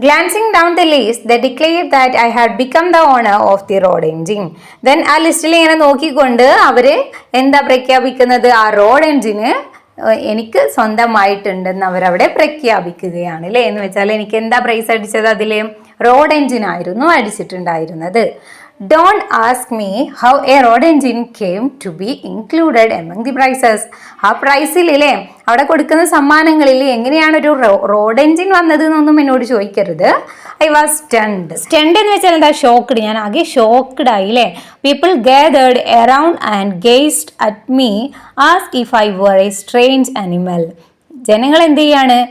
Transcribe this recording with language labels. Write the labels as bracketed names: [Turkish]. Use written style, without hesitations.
[English] Glancing down the list they declared that I had become the owner of the road engine. [Malayalam] Then ആ ലിസ്റ്റിൽ ഇങ്ങനെ നോക്കിക്കൊണ്ട് അവർ എന്താ പ്രഖ്യാപിക്കുന്നത്? ആ റോഡ് എൻജിന് എനിക്ക് സ്വന്തമായിട്ടുണ്ടെന്ന് അവരവിടെ പ്രഖ്യാപിക്കുകയാണ് അല്ലേ. എന്ന് വെച്ചാൽ എനിക്ക് എന്താ പ്രൈസ് അടിച്ചത്? അതിൽ road എൻജിനായിരുന്നു അടിച്ചിട്ടുണ്ടായിരുന്നത്. [English] Don't ask me how a road engine came to be included among the prizes. [Malayalam] ആ പ്രൈസിൽ ഇല്ലേ, അവിടെ കൊടുക്കുന്ന സമ്മാനങ്ങളിൽ എങ്ങനെയാണ് ഒരു റോഡ് എൻജിൻ വന്നത് എന്നൊന്നും എന്നോട് ചോദിക്കരുത്. [English] I was stunned [Malayalam] എന്ന് വെച്ചാൽ എന്താ, ഷോക്ക്ഡ്. ഞാൻ ആകെ ഷോക്ക്ഡ് ആയി അല്ലേ. [English] People gathered around and gazed at me as if I were a strange animal. [Malayalam] ജനങ്ങൾ എന്ത് ചെയ്യാണ്?